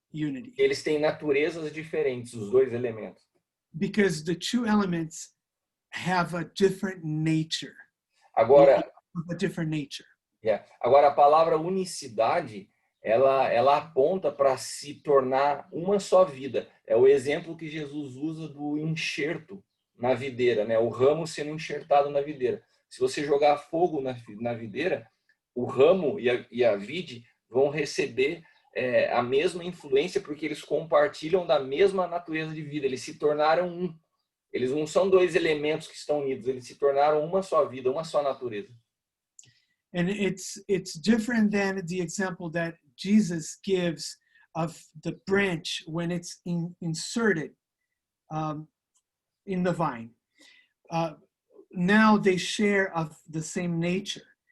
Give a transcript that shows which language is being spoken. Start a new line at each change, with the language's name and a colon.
Portuguese: Eles têm naturezas diferentes, os dois elementos.
English: Because the two elements have a different nature.
Portuguese: Agora,
English: a different nature.
Portuguese: Agora a palavra unicidade, ela aponta para se tornar uma só vida. É o exemplo que Jesus usa do enxerto na videira, né? O ramo sendo enxertado na videira. Se você jogar fogo na videira, o ramo e a vide vão receber a mesma influência porque eles compartilham da mesma natureza de vida. Eles se tornaram um. Eles não são dois elementos que estão unidos. Eles se tornaram uma só vida, uma só natureza.
English: And it's different than the example that Jesus gives of the branch when it's inserted in the vine. now they share of the same nature.